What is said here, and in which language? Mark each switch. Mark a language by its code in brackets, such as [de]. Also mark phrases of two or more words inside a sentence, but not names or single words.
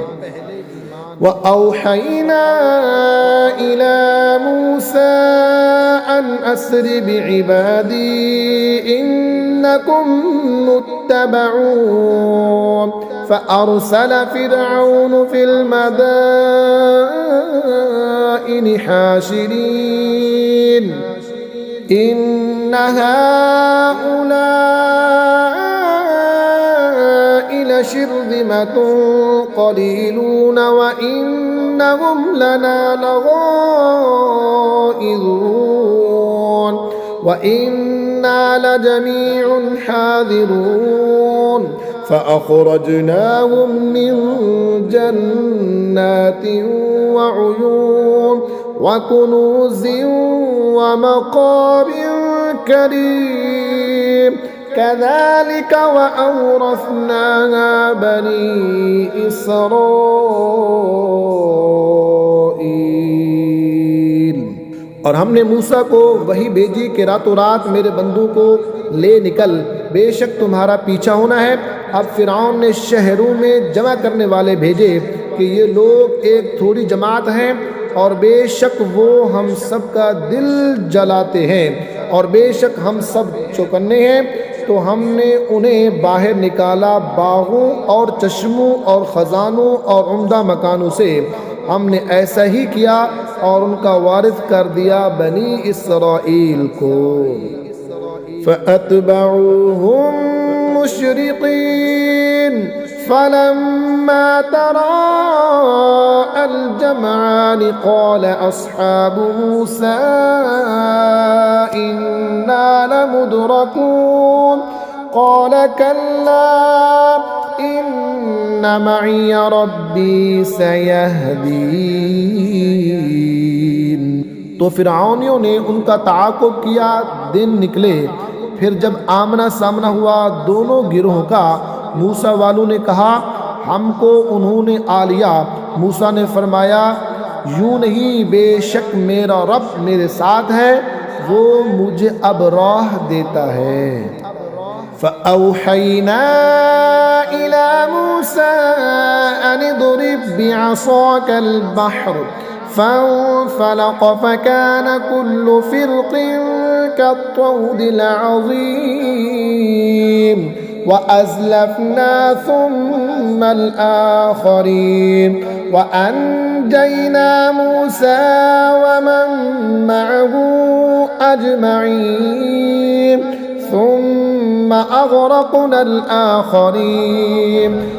[ar] وأوحينا إلى موسى أن أسر بعبادي إنكم متبعون فأرسل فرعون في المدائن حاشرين إن هؤلاء لشرذمة قليلون وإنهم لنا لغائظون وإنا لجميع حاذرون فأخرجناهم من جنات وعيون وكنوز ومقام كريم كذلك وأورثناها بني إسرائيل. [ur] اور ہم نے موسیٰ کو وحی بھیجی کہ راتوں رات میرے بندوں کو لے نکل، بےشک تمہارا پیچھا ہونا ہے. اب فرعون نے شہروں میں جمع کرنے والے بھیجے کہ یہ لوگ ایک تھوڑی جماعت ہیں اور بےشک وہ ہم سب کا دل جلاتے ہیں اور بےشک ہم سب چوکنے ہیں. تو ہم نے انہیں باہر نکالا باغوں اور چشموں اور خزانوں اور عمدہ مکانوں سے. ہم نے ایسا ہی کیا اور ان کا وارث کر دیا بنی اسرائیل کو. [ar] فأتبعوهم مشرقين فلما تراءى الجمعان قال أصحاب موسى إنا لمدركون قال كلا إن معي ربي سيهدين. [ur] تو فرعونیوں نے ان کا تعاقب کیا، دن نکلے. پھر جب آمنا سامنا ہوا دونوں گروہ کا، موسیٰ والوں نے کہا، ہم کو انہوں نے آ لیا. موسیٰ نے فرمایا، یوں نہیں، بےشک میرا رب میرے ساتھ ہے، وہ مجھے اب راہ دیتا ہے. [ar] فأوحينا إلى موسى أن اضرب بعصاك البحر فانفلق فكان كل فرق كالطود العظيم وأزلفنا ثم الآخرين وأنجينا موسى ومن معه أجمعين ثم أغرقنا الآخرين